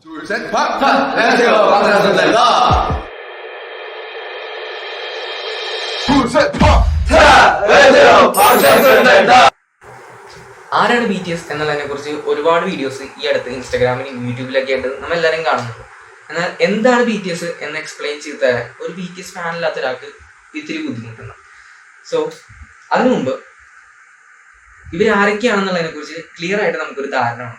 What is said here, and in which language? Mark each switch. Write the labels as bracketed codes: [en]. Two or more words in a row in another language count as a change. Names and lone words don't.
[ko] 셋, 박! 안녕하세요, 박찬선입니다. 둘, 셋, 박! 안녕하세요, 박찬선입니다. [ml] ആരാണ് BTS എന്നുള്ളതിനെ കുറിച്ച് ഒരുപാട് വീഡിയോസ് ഈ അടുത്ത് ഇൻസ്റ്റാഗ്രാമിലും യൂട്യൂബിലൊക്കെ ആയിട്ട് നമ്മളെല്ലാവരും കാണുന്നുണ്ട്. എന്നാൽ എന്താണ് BTS എന്ന് എക്സ്പ്ലെയിൻ ചെയ്ത് തരാൻ ഒരു BTS ഫാനില്ലാത്ത ഒരാൾക്ക് ഇത്തിരി ബുദ്ധിമുട്ടുണ്ട്. സോ അതിനു മുമ്പ് ഇവരാരൊക്കെയാണെന്നുള്ളതിനെ കുറിച്ച് ക്ലിയർ ആയിട്ട് നമുക്കൊരു ധാരണ വേണം.